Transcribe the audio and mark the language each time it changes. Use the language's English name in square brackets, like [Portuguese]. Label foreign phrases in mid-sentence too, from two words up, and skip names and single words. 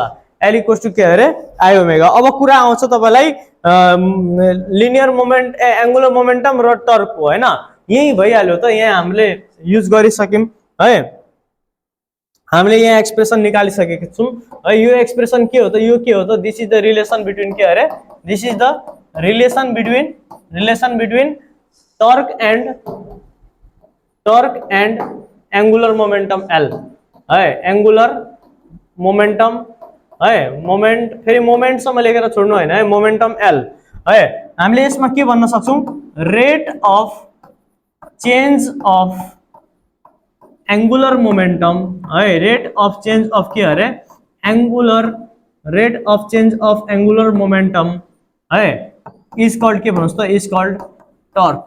[Nepali] l [English] equals to [Nepali] के अरे, i ओमेगा। अब कुरा आउँछ तपाईलाई [English] linear moment angular momentum [Nepali] र टर्कको हैन, यही भइहाल्यो त, यहाँ हामीले युज गरिसक्यौं है। हामीले यहाँ एक्सप्रेसन निकालिसकेका छौं है। यो एक्सप्रेसन के हो त, यो के हो त, [English] this is the relation between [Nepali] के अरे, [English] this is the relation between torque torque and angular momentum L [Nepali] है, [English] angular momentum [Nepali] है, मोमेंट फेरि मोमेन्टसम्म लेखेर छोड्नु हैन है, [English] momentum L [Nepali] है। हामीले यसमा के भन्न सक्छौं, [English] rate of change of angular momentum [Nepali] है, [English] rate of change of [Nepali] के अरे [English] angular, rate of change of angular momentum [Nepali] है [English] is called [Nepali] के भन्नुस् त, [English] is called torque.